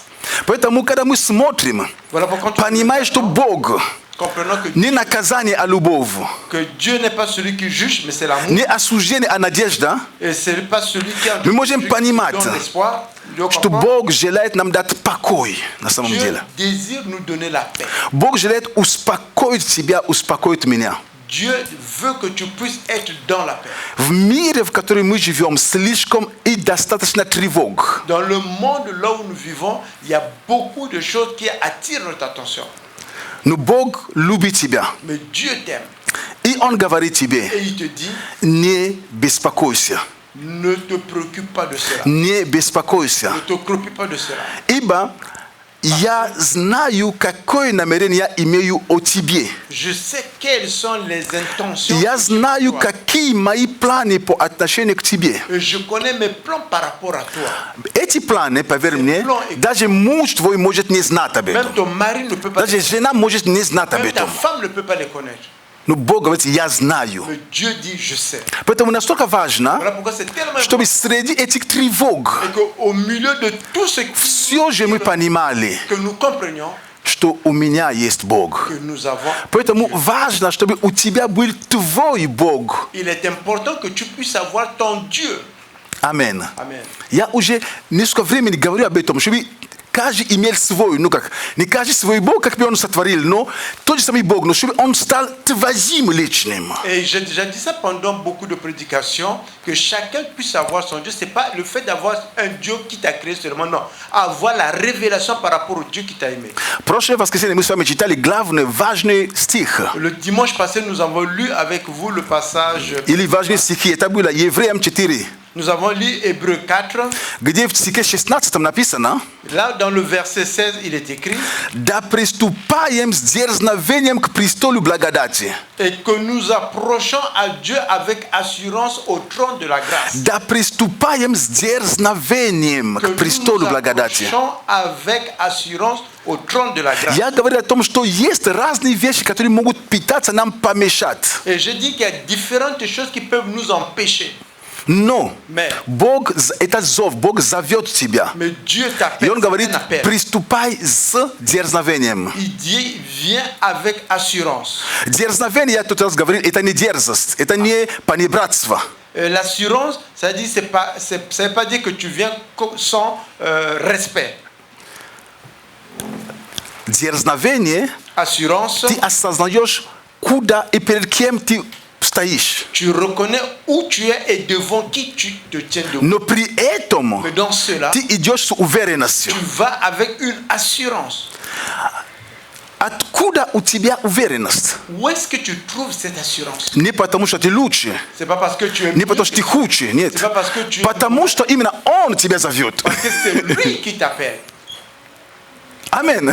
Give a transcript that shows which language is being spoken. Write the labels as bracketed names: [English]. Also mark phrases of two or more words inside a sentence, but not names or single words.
[Russian] Поэтому, когда мы смотрим, [French] Voilà pourquoi [Russian] понимаешь, что Бог [French] comprenons [Russian] не наказание, а любовь, [French] que Dieu n'est pas celui qui juge, mais c'est l'amour. [Russian] не осуждение, а надежда, [French] Et c'est pas celui qui a [Russian] Мы можем [French] celui qui [Russian] понимать, [French] donne l'espoir. [Russian] что Бог желает нам дать покой на самом [French] Dieu [Russian] деле. [French] désire nous donner la paix. [Russian] Бог желает успокоить тебя, успокоить меня. [French] Dieu veut que tu puisses être dans la paix. [Russian] В мире, в котором мы живем, слишком и достаточно тревог. [French] Dans le monde là où nous vivons, il y a beaucoup de choses qui attirent notre attention. [Russian] Но Бог любит тебя. [French] Mais Dieu t'aime [Russian] И Он говорит тебе, [French] et il te dit, [Russian] не беспокойся, [French] ne te préoccupe pas de cela. [Russian] не беспокойся. [French] Ne te préoccupe pas de cela. [Russian] Ибо я знаю, какое намерение я имею о тебе. [French] Je sais quelles sont les intentions. [Russian] Я [French] que tu [Russian] знаю, [French] as. [Russian] какие мои планы по отношению к тебе. [French] Et je connais mes plans par rapport à toi. [Russian] Эти планы, поверь мне, даже муж твой может не знать об [French] Même [Russian] этом. [French] ton mari ne peut pas [Russian] Даже жена может не знать об [French] même ta [Russian] этом. [French] femme ne peut pas les connaître. [Russian] Но Бог говорит, я знаю. [French] Mais Dieu dit, je sais. [Russian] Поэтому настолько важно, [French] Voilà pourquoi c'est tellement [Russian] чтобы [French] important. [Russian] среди этих тревог [French] Et qu'au milieu de tout ce [Russian] все же мы понимали, [French] que nous comprenions, [Russian] что у меня есть Бог. [French] que nous avons. [Russian] Поэтому важно, чтобы у тебя был твой Бог. [French] Il est important que tu puisses avoir ton Dieu. [Russian] Амин. [French] Amen. [Russian] Я уже несколько времени говорю об этом, чтобы каждый имел свой, ну как, не каждый свой Бог, как бы он сотворил, но тот же самый Бог, но чтобы он стал твоим личным. [French] Et j'ai déjà dit ça pendant beaucoup de prédications, que chacun puisse avoir son Dieu. Ce n'est pas le fait d'avoir un Dieu qui t'a créé seulement, non. Avoir la révélation par rapport au Dieu qui t'a aimé. [Russian] Прошлое воскресенье мы с вами читали главный важный стих. [French] Le dimanche passé, nous avons lu avec vous le passage. [Russian] Или важные стихи, это было Евреям 4, [French] Nous avons lu Hébreux 4. [Russian] где в стихе 16 написано: [French] Là, dans le verset 16, il est écrit [Russian] «Да приступаем с дерзновением к престолу благодати». [French] et que nous approchons à Dieu avec assurance au trône de la grâce. [Russian] «Да приступаем с дерзновением [French] Que [Russian] к престолу [French] nous [Russian] благодати». [French] approchons avec assurance au trône de la grâce. [Russian] Я говорю о том, что есть разные вещи, которые могут пытаться нам помешать. [French] Et je dis qu'il y a différentes choses qui peuvent nous empêcher. [Russian] Но [French] Mais, [Russian] Бог, это зов, Бог зовет тебя. [French] mais Dieu [Russian] И [French] t'appelle. [Russian] Он говорит, [French] c'est un appel. [Russian] приступай с дерзновением. [French] Il dit, viens avec assurance. [Russian] Дерзновение, я тут раз говорил, это не дерзость, это не понебратство. [French] L'assurance, ça dit, ça veut pas dire que tu viens sans respect. [Russian] Дерзновение, [French] Assurance, [Russian] ты осознаешь, куда и перед кем ты стоишь. [French] tu reconnais où tu es et devant qui tu te tiens debout. [Russian] Но при этом [French] Mais dans cela, [Russian] ты идешь с уверенностью. [French] tu vas avec une assurance. [Russian] Откуда у тебя уверенность? [French] Où est-ce que tu trouves cette assurance? [Russian] Не потому, что ты лучше, [French] C'est pas parce que tu es [Russian] не [French] mieux [Russian] потому, что ты хуже, нет. [French] C'est pas parce que tu es [Russian] Потому что именно Он тебя зовет. [French] que c'est lui qui t'appelle. [Russian] Амин.